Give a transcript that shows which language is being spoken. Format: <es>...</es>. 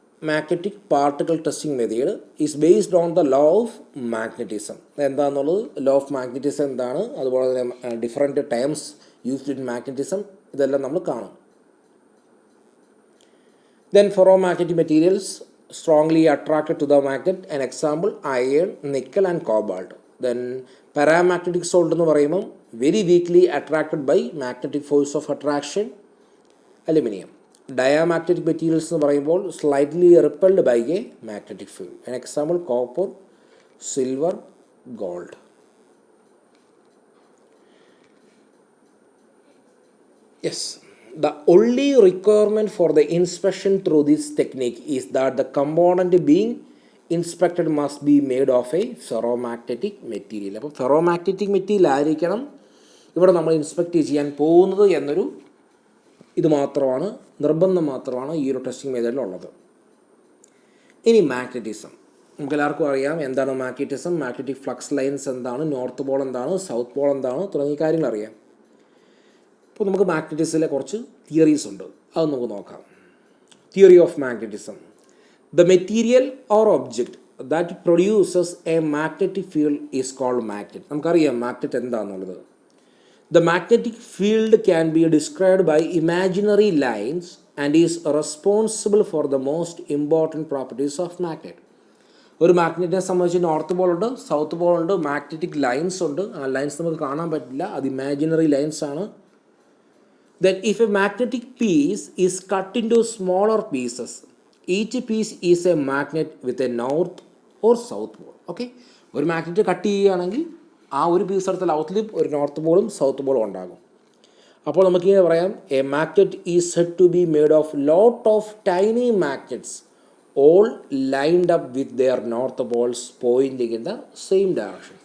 <en>Magnetic particle testing method is based on the law of magnetism.</en> <ml>എന്താണെന്നുള്ളത് law of magnetism എന്താണ്, അതുപോലെ തന്നെ</ml> <en>different terms used in magnetism,</en> <ml>ഇതെല്ലാം നമ്മൾ കാണും.</ml> <en>Then ferromagnetic materials strongly attracted to the magnet. An example, iron, nickel and cobalt. Then paramagnetic salt</en> <ml>എന്ന് പറയുമ്പോൾ</ml> <en>very weakly attracted by magnetic force of attraction, aluminium. Diamagnetic materials</en> <ml>എന്ന് പറയുമ്പോൾ</ml> <en>slightly repelled by a magnetic field. An example, copper, silver, gold. Yes. The only requirement for the inspection through this technique is that the component being inspected must be made of a ferromagnetic material.</en> <ml>അപ്പോൾ ferromagnetic material ആയിരിക്കണം ഇവിടെ നമ്മൾ inspect ചെയ്യാൻ പോകുന്നത് എന്നൊരു ഇത് മാത്രമാണ്, നിർബന്ധം മാത്രമാണ് ഈ ഒരു ടെസ്റ്റിംഗ് മെത്തേഡിലുള്ളത്. ഇനി മാഗ്നറ്റിസം, നമുക്ക് എല്ലാവർക്കും അറിയാം എന്താണ് മാഗ്നറ്റിസം, മാഗ്നറ്റിക് ഫ്ലക്സ് ലൈൻസ് എന്താണ്, നോർത്ത് പോൾ എന്താണ്, സൗത്ത് പോൾ എന്താണ് തുടങ്ങിയ കാര്യങ്ങൾ അറിയാം. അപ്പോൾ നമുക്ക് മാഗ്നറ്റിസത്തിലെ കുറച്ച് തിയറീസ് ഉണ്ട്, അത് നമുക്ക് നോക്കാം.</ml> <en>Theory of magnetism: the material or object that produces a magnetic field is called magnet.</en> <ml>നമുക്കറിയാം മാഗ്നറ്റ് എന്താണെന്നുള്ളത്.</ml> <en>The magnetic field can be described by imaginary lines and is responsible for the most important properties of magnet.</en> <ml>ഒരു മാഗ്നറ്റിനെ സംബന്ധിച്ച് north Paul ഉണ്ട്, south Paul ഉണ്ട്, magnetic lines ഉണ്ട്. ആ lines നമുക്ക് കാണാൻ പറ്റില്ല, അത് ഇമാജിനറി ലൈൻസ് ആണ്.</ml> <en>Then if a magnetic piece is cut into smaller pieces, each piece is a magnet with a north or south pole.</en> <ml>Okay, ഒരു മാഗ്നറ്റ് കട്ട് ചെയ്യുകയാണെങ്കിൽ ആ ഒരു പീസ് എടുത്ത ഔട്ട്ലിൽ ഒരു നോർത്ത് പോളും സൗത്ത് പോളും ഉണ്ടാകും. അപ്പോൾ നമുക്കിങ്ങനെ പറയാം,</ml> <en>A magnet is said to be made of lot of tiny magnets all lined up with their north poles pointing in the same direction.</en>